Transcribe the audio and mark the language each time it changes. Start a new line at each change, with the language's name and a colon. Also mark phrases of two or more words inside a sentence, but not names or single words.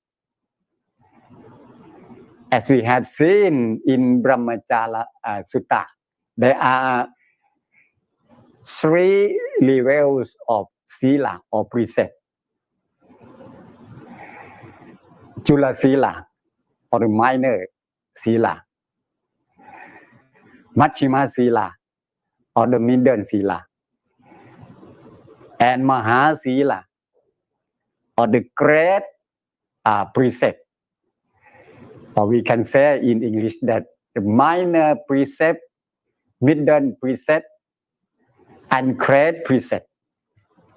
English: As we have seen in Brahmacharya Sutta, there are 3 levels of sila or precept.
Pali: Chula sila
English: or the minor sila.
Pali: Majjhima sila
English: or the middle sila. And
Pali: Maha sila
English: or the great precept. Or we can say in English that the minor precept, middle precept, and great precept.